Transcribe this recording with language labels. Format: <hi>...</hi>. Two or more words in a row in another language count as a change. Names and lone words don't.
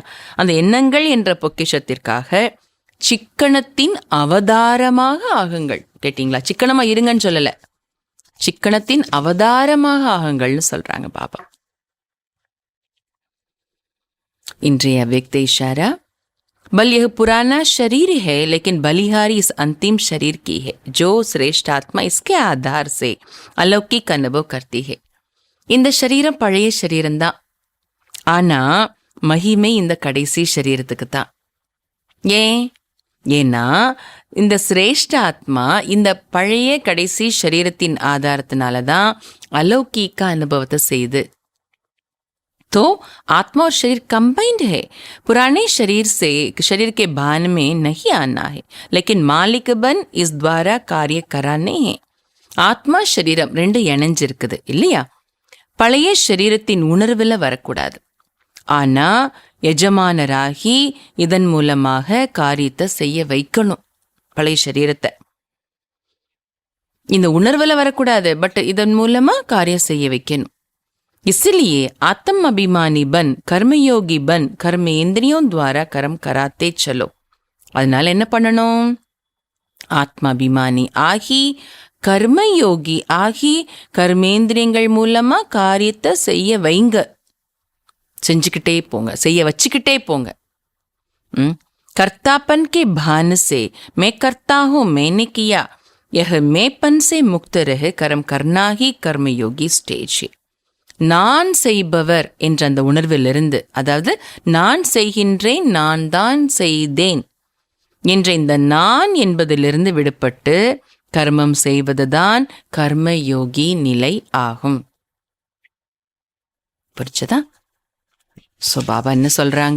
<ta>அந்த எண்ணங்கள் என்ற பொக்கிஷத்திற்காக சிக்கனத்தின் அவதாரமாக ஆகுங்கள். கேட்டீங்களா? சிக்கனமா இருங்கன்னு சொல்லல, சிக்கனத்தின் அவதாரமாக ஆகுங்கள்னு சொல்றாங்க பாபா. இன்றைய</ta> <hi>अव्यक्त इशारा: बल यह पुराना शरीर है, लेकिन बलिहारी इस अंतिम शरीर की है, जो श्रेष्ठ आत्मा इसके आधार से अलौकिक अनुभव करती है.</hi> <ta>இந்த சரீரம் பழைய சரீரம்தான். ஆனா மகிமை இந்த கடைசி சரீரத்துக்கு தான். ஏன்னா இந்த சிரேஷ்ட ஆத்மா இந்த பழைய கடைசி சரீரத்தின் ஆதாரத்தினால தான் अलौकिक அனுபவத்தை செய்து.</ta> <hi>तो आत्मा और शरीर कंबाइंड है. पुराने शरीर से शरीर के भान में नहीं आना है, लेकिन मालिक बन इस द्वारा कार्य कराने हैं.</hi> <ta>ஆத்மா சரீரம் ரெண்டு இணைஞ்சிருக்குது இல்லையா? பழைய சரீரத்தின் உணர்வில் வரக்கூடாது. ஆனா எஜமானராகி இதன் மூலமாக காரியத்தை செய்ய வைக்கணும். பழைய சரீரத்தை இந்த உணர்வில் வரக்கூடாது, பட் இதன் மூலமா காரியம் செய்ய வைக்கணும்.</ta> <hi>इसलिए आत्म अभिमानी बन, कर्मयोगी बन, कर्मेंद्रियों द्वारा कर्म कराते चलो.</hi> <ta>அதனால என்ன பண்ணணும்? ஆத்மாபிமானி ஆகி கர்மயோகி ஆகி கர்மேந்திரியங்கள் மூலமா காரியத்தை செய்ய வைங்க. செஞ்சுக்கிட்டே போங்க, செய்ய வச்சுக்கிட்டே போங்க.</ta> <hi>कर्तापन के भान से मैं करता हूं, मैंने किया, यह मैंपन से मुक्त रहे कर्म करना ही कर्मयोगी स्टेज है.</hi> <ta>நான் செய்பவர் என்ற அந்த உணர்விலிருந்து, அதாவது நான் செய்கின்றேன், நான் தான் செய்தேன் என்ற இந்த நான் என்பதிலிருந்து விடுபட்டு கர்மம் செய்வதுதான் கர்மயோகி நிலை ஆகும். புரிச்சதா? ஸோ பாபா என்ன சொல்றாங்க?</ta>